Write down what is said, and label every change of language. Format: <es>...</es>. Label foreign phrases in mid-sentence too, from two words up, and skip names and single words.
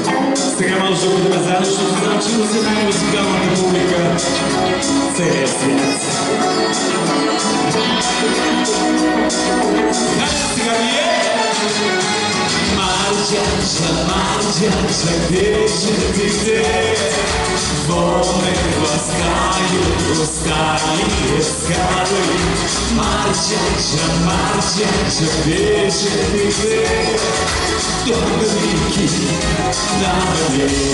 <bg>Сега може да бъдем заедно, защото знам, че за най-музикалната публика целия свят. Хайде сега вие!</bg> <ru>Марджанша, Марджанша, где же ты, где? Волны ласкают усталые скалы. Марджанша, Марджанша, где же ты, где? Только блики на воде.</ru>